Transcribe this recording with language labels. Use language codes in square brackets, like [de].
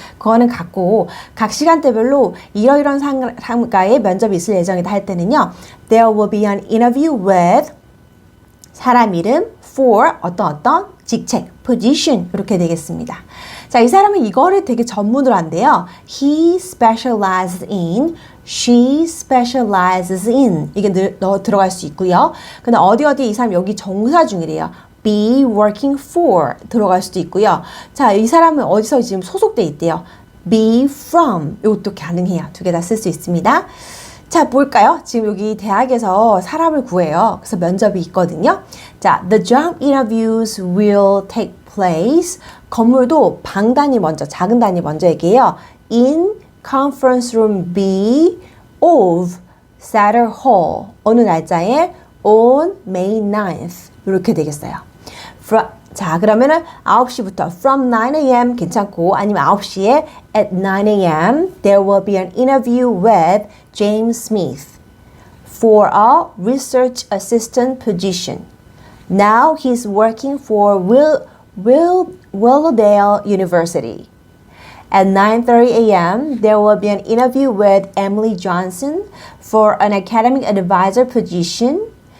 [ko] 그거는 같고, 각 시간대별로 이러이러한 상가의 면접이 있을 예정이다 할 때는요, [en] there will be an interview with [ko] 사람 이름, for 어떤 직책, position 이렇게 되겠습니다. 자, 이 사람은 이거를 되게 전문으로 한대요. [en] He specializes in, she specializes in [ko] 이게 들어갈 수 있고요. 근데 어디 이 사람 여기 종사 중이래요. [en] be working for [ko] 들어갈 수도 있고요. 자, 이 사람은 어디서 지금 소속돼 있대요. [en] be from [ko] 이것도 가능해요. 두 개 다 쓸 수 있습니다. 자, 볼까요? 지금 여기 대학에서 사람을 구해요. 그래서 면접이 있거든요. [en] 자, the job interviews will take place. [ko] 건물도 방 단위 먼저, 작은 단위 먼저 얘기해요. [en] In conference room B of Satter Hall. [ko] 어느 날짜에? [en] On May 9th. [ko] 이렇게 되겠어요. 자, 그러면은 9시부터 [en] from 9 a.m. [ko] 괜찮고 아니면 9시에 [en] at 9 a.m. there will be an interview with James Smith for a research assistant position. Now he's working for Willowdale University. At 9:30 a.m. there will be an interview with Emily Johnson for an academic advisor position.